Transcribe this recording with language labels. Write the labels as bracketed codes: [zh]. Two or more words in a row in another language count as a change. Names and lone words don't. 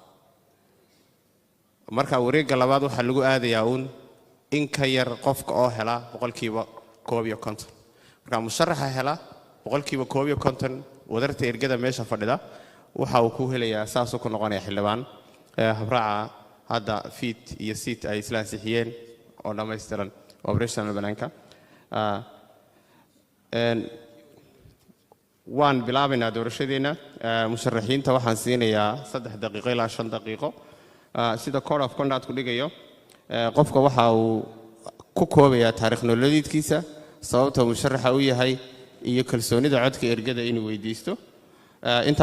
[so] marka wareegga labaad waxa lagu aadayaa in ka yar qofka oo hela boqolkiiba 51 marka musharaxa hela boqolkiiba 51 wadarta ergada meesha fadhida waxa uu ku helayaa saasoo ku noqonaya xildhibaan habraaca hadda fit iyo seat ay isla ansixiyeen oo dhameystiran operational banaanka waan bilaabaynaa doorashadeena musharaxiinta waxaan siinayaa 3 daqiiqo ilaa 5 daqiiqo sida [en] code of conduct [so] ku dhigayo qofka waxa uu ku koobayaa taariikh nololeedkiisa sababta musharaxa uu yahay iyo kalsoonida codka ergada inuu weydiisto inta